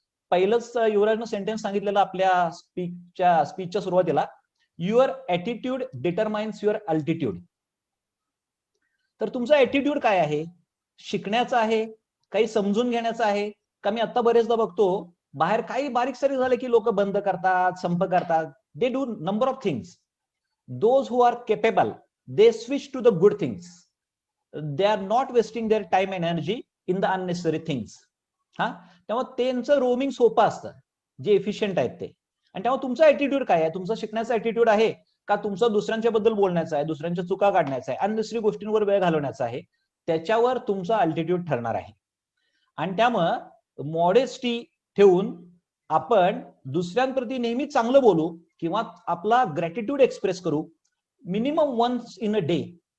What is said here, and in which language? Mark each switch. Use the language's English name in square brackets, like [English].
[Marathi] पहिलंच युवराजनं सेंटेन्स सांगितलेलं आपल्या स्पीचच्या सुरुवातीला, [English] Your attitude determines your altitude. [Marathi] तर तुमचा ऍटिट्यूड काय आहे, शिकण्याचा आहे, काही समजून घेण्याचा आहे का? मी आता बरेचदा बघतो बाहेर काही बारीक सारी झाले की लोक बंद करतात, संप करतात, [English] They do number of things. those who are capable, they switch to the good things. They are not wasting their time and energy in the unnecessary things. [Marathi] हा, त्यामुळे त्यांचं रोमिंग सोपं असतं, जे एफिशियंट आहेत ते. आणि त्यामुळे तुमचा ऍटिट्यूड काय आहे, तुमचा शिकण्याचा ऍटिट्यूड आहे का तुमचा दुसऱ्यांच्या बद्दल बोलण्याचा आहे, दुसऱ्यांच्या चुका काढण्याचा आहे, अननेसरी गोष्टींवर वेळ घालवण्याचा आहे, त्याच्यावर तुमचा अल्टिट्यूड ठरणार आहे. आणि त्यामुळं मॉडेस्टी ठेवून आपण दुसऱ्यांप्रती नेहमी चांगलं बोलू किंवा आपला ग्रॅटिट्यूड एक्सप्रेस करू minimum once in a day.